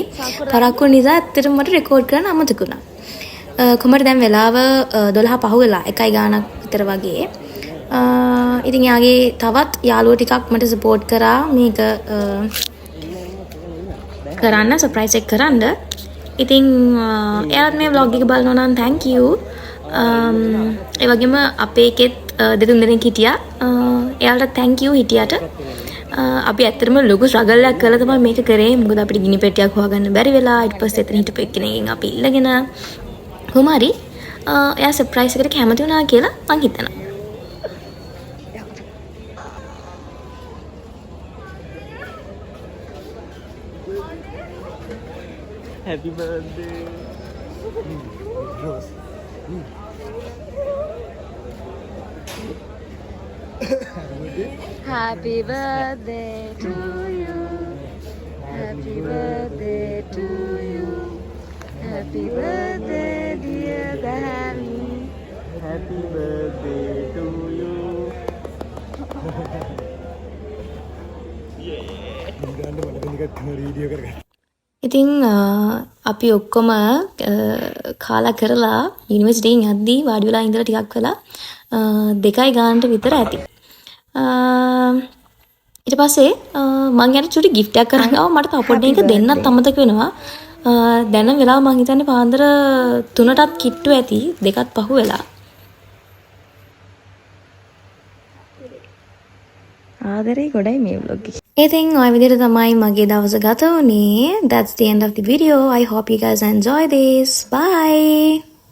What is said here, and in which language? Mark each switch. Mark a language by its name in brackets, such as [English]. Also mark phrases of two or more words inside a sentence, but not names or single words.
[Sinhala] පරක්කු නිසා ඇත්තටම මට රෙකෝඩ් කරන්න අමතක වුණා. කොහමද දැන් වෙලාව 12 පහ වෙලා 1 ගානක් විතර වගේ. ඉතින් යාගේ තවත් යාළුවෝ ටිකක් මට සපෝට් කරා මේක කරන්න සර්ප්‍රයිස් එක කරන්න. ඉතින් එයාත් මේ vlog එක බලනවා නම් [English] thank you. [Sinhala] ඒ වගේම අපේ එකෙත් දෙතුන් දෙනෙක් හිටියා. එයාලට [English] thank you [Sinhala] හිටියට. අපි ඇත්තටම ලොකු struggle එකක් කරලා තමයි මේක කරේ. මොකද අපිට ගිනි පෙට්ටියක් හොයාගන්න බැරි වෙලා. ඊට පස්සේ එතන හිටපු එක්කෙනෙක්ගෙන් අපි ඉල්ලගෙන කොහොමරි එයා සර්ප්‍රයිස් එකට කැමති වුණා කියලා මං හිතනවා. [English] Happy birthday. Rose. Happy birthday to you. Happy birthday to you. Happy birthday dear Dami. Happy birthday to you. [Sinhala] ඉතින් අපි ඔක්කොම කාලා කරලා යුනිවර්සිටියෙන් යද්දී වාඩි වෙලා ඉඳලා ටිකක් වෙලා 2 ගානට විතර ඇති. ඊට පස්සේ මං යන චුටි gift එකක් අරන් ආවා. මට තව පොඩ්ඩක් එක දෙන්නත් අමතක වෙනවා. දැන වෙලා මං හිතන්නේ පාන්දර 3ටත් කිට්ටු ඇති 2ත් පහු වෙලා. ආදරේ ගොඩයි මේ vlog එක. ඉතින් ඔය විදිහට තමයි මගේ දවස ගත වුණේ. [English] That's the end of the video. I hope you guys enjoy this. Bye.